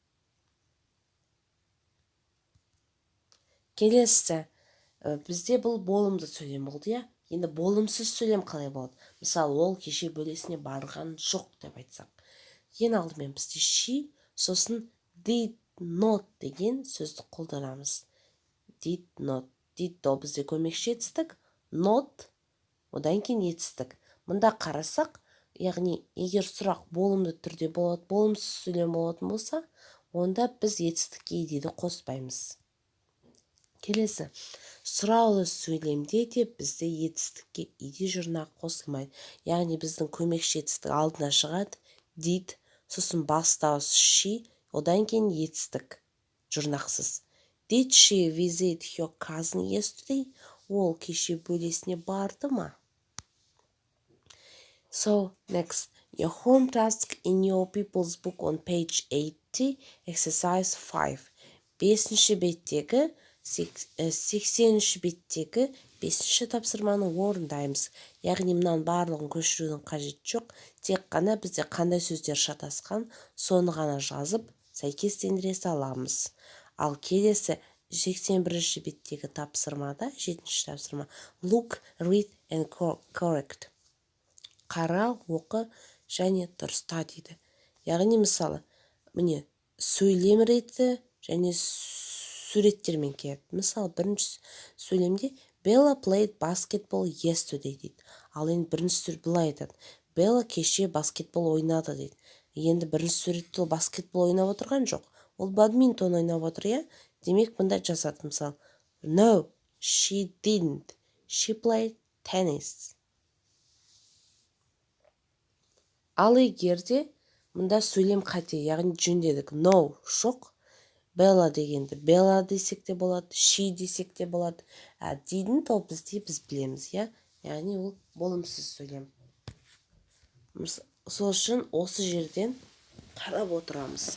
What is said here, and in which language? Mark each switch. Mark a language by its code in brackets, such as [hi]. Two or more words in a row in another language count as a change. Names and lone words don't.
[kk] Келесі, бізде бұл болымды сөйлем болды, я? Енді болымсыз сөйлем қалай болады? Мысалы, ол кеше бөлесіне барған жоқ деп айтсақ. Ең алдымен бізде she, сосын [en] did not [kk] деген сөзді қолданамыз. [en] Did not. Did [kk] ол бізде көмекші етістік. Not, одан кейін етістік. Мұнда қарасақ, яғни егер сұрақ болымды түрде болады, болымсыз сөйлем болатын болса, онда біз етістікке edді қоспаймыз. Келесі, сұраулы сөйлемде де бізде етістікке ed жұрнақ қосылмайды. Яғни біздің көмекші етістік алдына шығады, did, сосын бас дауыс she, одан кейін етістік, жұрнақсыз. [en] Did she visit her cousin yesterday? [kk] Ол кеше бөлесіне барды ма? [en] So, next. Your home task in your people's book on page 80, exercise 5. [kk] 5-ші беттегі, 80-ші беттегі 5-ші тапсырманы орындаймыз. Яғни мынан барлығын көшірудің қажет жоқ. Тек қана бізде қандай сөздер шатасқан, соны ғана жазып, сәйкестендіре аламыз. Ал келесі 81-ші беттегі тапсырмада, 7-ші тапсырма, [en] look, read and correct. [kk] Қара, оқы және дұрыста дейді. Яғни мысалы, міне сөйлем реті және суреттермен келеді. Мысалы, бірінші сөйлемде [en] Bella played basketball yesterday [kk] дейді. Ал енді бірінші сурет былай айтады. Bella кеше баскетбол ойнады дейді. Енді бірінші суретте ол баскетбол ойнап отырған жоқ. Ол бадминтон ойнап отыр, иә? Демек, бұнда жазады мысалы. [en] No, she didn't. She played tennis. [kk] Ал егерде мұнда сөйлем қате, яғни жөндедік. No, жоқ. Bella дегенді Bella десек те болады, she десек те болады. Didn't ол бізде біз білеміз, иә? Яғни ол болымсыз сөйлем. Сол үшін осы жерден қарап отырамыз.